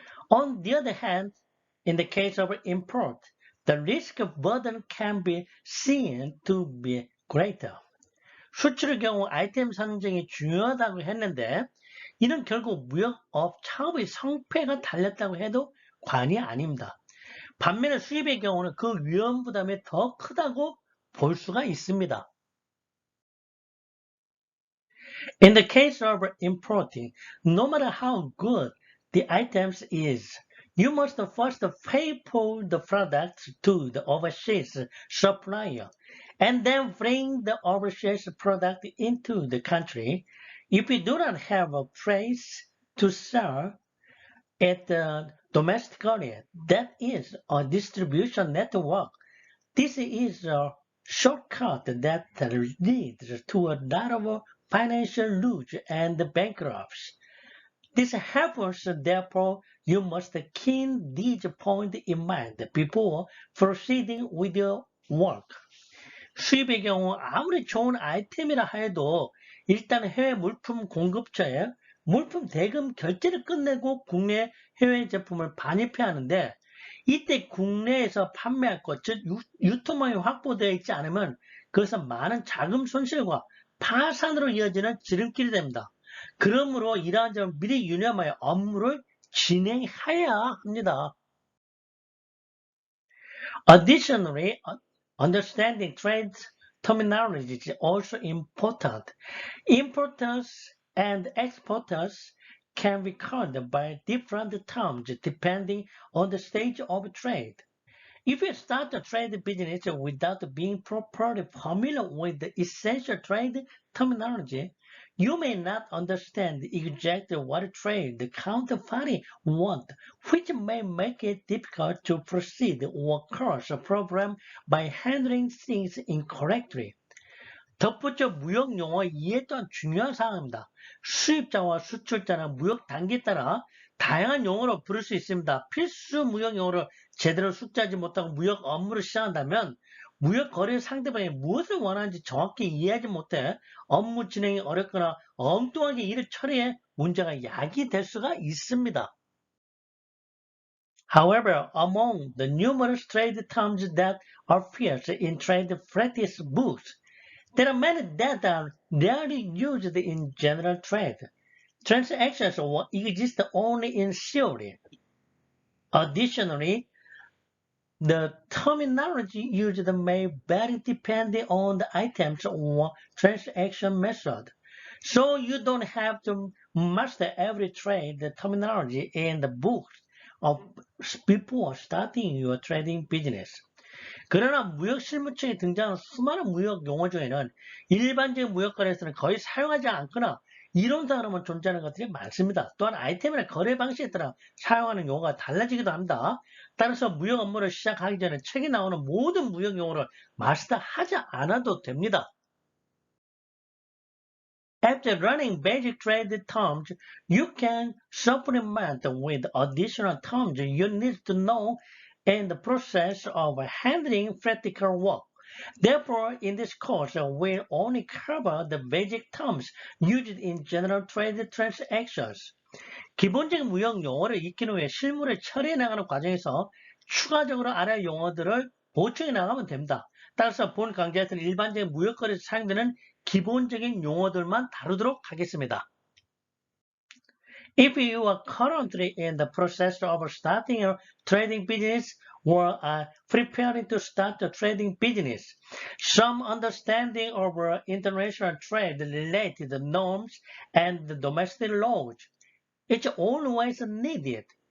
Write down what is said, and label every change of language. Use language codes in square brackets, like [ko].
[en] On the other hand, in the case of import, the risk burden can be seen to be greater. [ko] 수출의 경우 아이템 선정이 중요하다고 했는데 이는 결국 무역업 창업의 성패가 달렸다고 해도 과언이 아닙니다. 반면에 수입의 경우는 그 위험 부담이 더 크다고 볼 수가 있습니다. [en] In the case of importing, no matter how good the items is, you must first pay for the products to the overseas supplier and then bring the overseas product into the country. If you do not have a place to sell it domestically, that is a distribution network. This is a shortcut that leads to a lot of financial loss and bankruptcy. This happens, therefore, you must keep these points in mind before proceeding with your work. [ko] 수입의 경우 아무리 좋은 아이템이라 해도 일단 해외 물품 공급처에 물품 대금 결제를 끝내고 국내 해외 제품을 반입해야 하는데 이때 국내에서 판매할 것, 즉 유통망이 확보되어 있지 않으면 그것은 많은 자금 손실과 파산으로 이어지는 지름길이 됩니다. 그러므로 이러한 점을 미리 유념하여 업무를 진행해야 합니다. [en] Additionally, understanding trade terminology is also important. Importers and exporters can be called by different terms depending on the stage of trade. If you start a trade business without being properly familiar with the essential trade terminology, you may not understand exactly what trade the counterparty wants, which may make it difficult to proceed or cause a problem by handling things incorrectly. [ko] 덧붙여 무역 용어 이해 또한 중요한 사항입니다. 수입자와 수출자는 무역 단계에 따라 다양한 용어로 부를 수 있습니다. 필수 무역 용어를 제대로 숙지하지 못하고 무역 업무를 시작한다면 무역 거래 상대방이 무엇을 원하는지 정확히 이해하지 못해 업무 진행이 어렵거나 엉뚱하게 일을 처리해 문제가 야기될 수가 있습니다. [en] However, among the numerous trade terms that appear in trade practice books, there are many that are rarely used in general trade. Transactions exist only in theory. Additionally, the terminology used may vary depending on the items or transaction method. So you don't have to master every trade terminology in the books before starting your trading business. [ko] 그러나 무역 실무청에 등장하는 수많은 무역 용어 중에는 일반적인 무역거래에서는 거의 사용하지 않거나 이론상으로만 존재하는 것들이 많습니다. 또한 아이템이나 거래 방식에 따라 사용하는 용어가 달라지기도 합니다. 따라서 무역 업무를 시작하기 전에 책에 나오는 모든 무역 용어를 마스터하지 않아도 됩니다. [en] After learning basic trade terms, you can supplement with additional terms you need to know in the process of handling practical work. Therefore, in this course, we'll only cover the basic terms used in general trade transactions. [ko] 기본적인 무역 용어를 익힌 후에 실무를 처리해 나가는 과정에서 추가적으로 알아야 할 용어들을 보충해 나가면 됩니다. 따라서 본 강좌에서는 일반적인 무역거래에서 사용되는 기본적인 용어들만 다루도록 하겠습니다. [en] If you are currently in the process of starting a trading business or are preparing to start a trading business, some understanding of international trade-related norms and domestic laws is always needed.